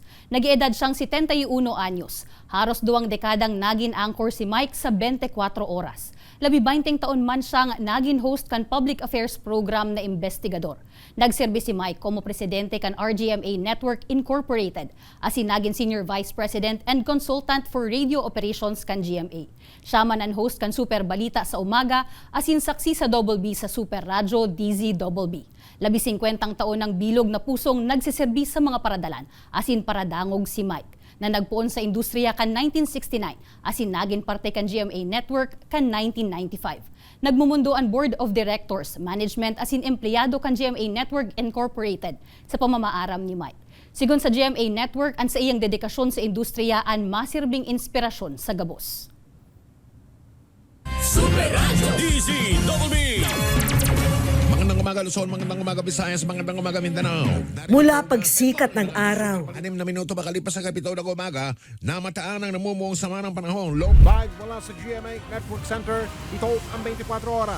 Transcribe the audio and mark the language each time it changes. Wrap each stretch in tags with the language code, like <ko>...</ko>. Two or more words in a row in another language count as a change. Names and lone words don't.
<bik>Nag-iedad siyang 71 anyos. Haros 2 dekadang naging anchor si Mike sa 24 oras. Labi 20 taon man siyang naging host kan</bik> <en>public affairs program</en> <bik>na investigador. Nagserbi si Mike como presidente kan RGMA Network Incorporated, asin naging</bik> <en>senior vice president and consultant for radio operations</en> <bik>kan GMA. Siya man ang host kan Super Balita sa umaga, asin saksi sa Double B sa Super Radyo DZBB. Labi 50 taon ng bilog na pusong nagsiserbi sa mga paradalan, asin paradangog si Mike na nagpuon sa industriya kan 1969, asin naging parte kan GMA Network kan 1995. Nagmumundo ang</bik> <en>Board of Directors,</en> <bik>Management asin empleyado kan GMA Network Incorporated sa pamamaaram ni Mike. Sigon sa GMA Network, ang sa iyang dedikasyon sa industriya ang masirbing inspirasyon sa gabos. Super Radio DZBB.</bik> <tl>Magandang umaga Luzon, magandang umaga Visayas, magandang umaga Mindanao. Mula pagsikat ng araw, 6 na minuto makalipas sa kapitaw ng umaga, namataan ang namumuong sama ng panahon. Low Live mula sa GMA Network Center, ito ang 24 oras.</tl>